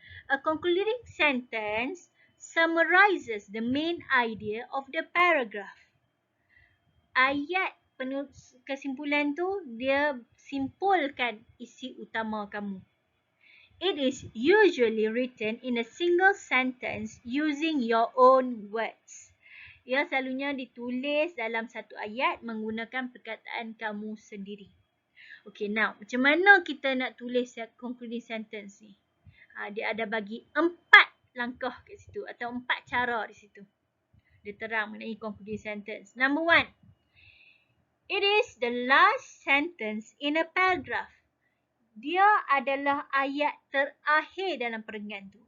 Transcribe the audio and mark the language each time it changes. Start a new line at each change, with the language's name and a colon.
English: A concluding sentence summarizes the main idea of the paragraph.
Malay: Ayat kesimpulan tu dia simpulkan isi utama kamu.
English: It is usually written in a single sentence using your own words.
Malay: Ia selalunya ditulis dalam satu ayat menggunakan perkataan kamu sendiri. Okay, now macam mana kita nak tulis concluding sentence ni? Dia ada bagi 4 langkah kat situ atau 4 cara di situ. Dia terang mengenai concluding sentence. Number 1.
English: It is the last sentence in a paragraph.
Malay: Dia adalah ayat terakhir dalam perenggan tu.